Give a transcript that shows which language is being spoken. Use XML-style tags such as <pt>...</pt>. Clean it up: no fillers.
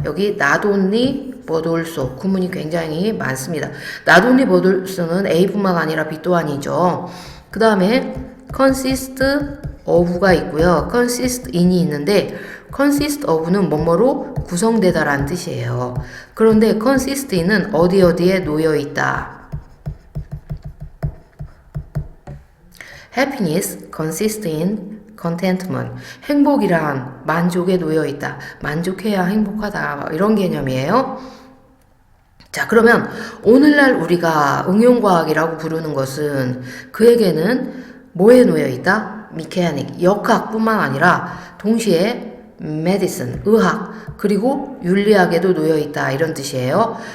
<ko>여기 not only but also 구문이 굉장히 많습니다. not only but also는 A뿐만 아니라 B 또한이죠. 그 다음에 consist of가 있고요. consist in이 있는데 consist of는 뭐뭐로 구성되다라는 뜻이에요. 그런데 consist in은 어디에 놓여 있다.</ko> <en>Happiness consists in contentment.</en> <ko>행복이란 만족에 놓여 있다. 만족해야 행복하다. 이런 개념이에요. 자, 그러면 오늘날 우리가 응용과학이라고 부르는 것은 그에게는 뭐에 놓여 있다? 미케아닉, 역학뿐만 아니라 동시에 medicine, 의학, 그리고 윤리학에도 놓여 있다. 이런 뜻이에요.</ko>